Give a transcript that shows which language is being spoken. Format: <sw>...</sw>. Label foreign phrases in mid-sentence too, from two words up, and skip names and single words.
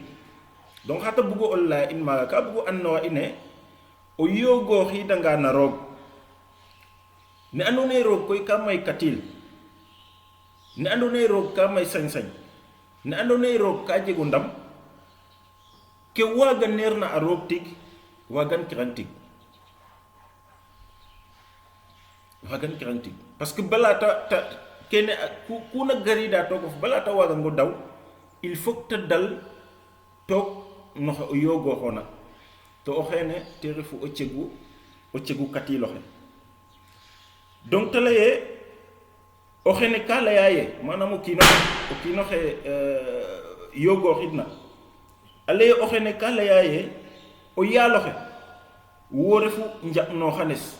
<srr>donc xata bugo o laya in maaga ka bugo andnoxa ine o yogooxidanga na roog ne andoona yee roog koy ka may katiil, ne andoona yee roog ka may sañ-sañ, ne andoona yee roog ka jego ndam ke waaganeerna a roog tig waagan kiran tig, waagan kiran tig.</srr> <fr>parce que</fr> <srr>bala ta kene ku na gariida tookof bala ta waagango daw</srr> <fr>il faut</fr> <srr>te dal took noxe o yogooxoona to o xeene te refu o cegu katiiloxe. donc te laye o xene ka laya ye manam o kiinoxe yogooxidna a laye o xene ka laya ye o yaaloxe wo refu njaɓnooxanes.</srr>